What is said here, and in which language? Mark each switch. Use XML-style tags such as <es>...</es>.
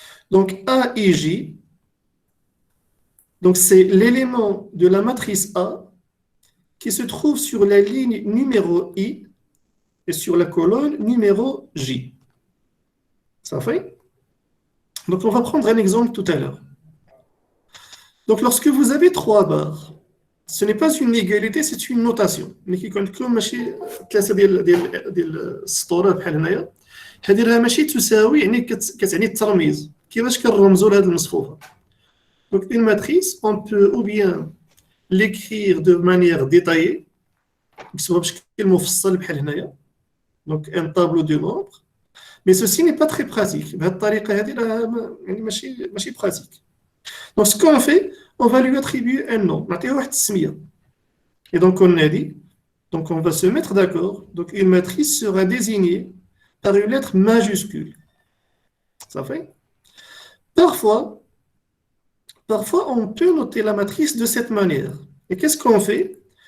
<fr>Donc AIJ, donc c'est l'élément de la matrice A qui se trouve sur la ligne numéro I et sur la colonne numéro J. Ça fait? Donc on va prendre un exemple tout à l'heure. Donc lorsque vous avez 3 barres, ce n'est pas une égalité, c'est une notation. Mais qui compte comme</fr> <ar>ماشي ثلاثه ديال السطور بحال هنايا هذه راه ماشي تساوي يعني كتعني الترميز كيفاش كنرمزوا لهذه المصفوفه.</ar> <fr>Donc une matrice on peut ou bien l'écrire de manière détaillée</fr> <ar>نكتبوها بشكل مفصل بحال هنايا.</ar> <fr>Donc un tableau de nombres. Mais ceci n'est pas très pratique.</fr> <ar>بهذه الطريقه هذه راه يعني ماشي pratique.</ar> <fr>Donc ce qu'on fait, on va lui attribuer un nom. Et donc on a dit, donc on va se mettre d'accord. Donc une matrice sera désignée par une lettre majuscule. Ça fait? Parfois, on peut noter la matrice de cette manière. Et qu'est-ce qu'on fait?</fr>